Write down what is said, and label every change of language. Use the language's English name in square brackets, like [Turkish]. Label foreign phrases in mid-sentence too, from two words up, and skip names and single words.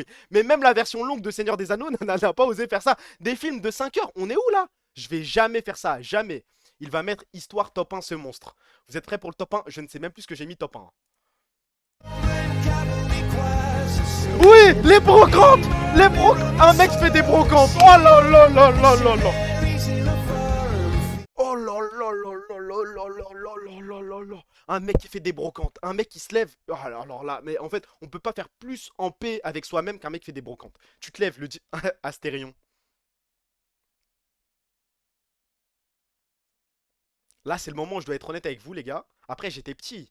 [French] Mais même la version longue de Seigneur des Anneaux n'a pas osé faire ça. Des films de 5 heures. On est où là? Je vais jamais faire ça, jamais. Il va mettre histoire top 1 ce monstre. Vous êtes prêts pour le top 1? Je ne sais même plus ce que j'ai mis top 1. Oui, les brocantes. Un mec fait des brocantes. Oh là là là là là là. Oh là là là là là là là là là là là là. Un mec qui fait des brocantes, un mec qui se lève. Oh, alors là, mais en fait, on peut pas faire plus en paix avec soi-même qu'un mec qui fait des brocantes. Tu te lèves, Astérion. Là, c'est le moment où je dois être honnête avec vous, les gars. Après, j'étais petit.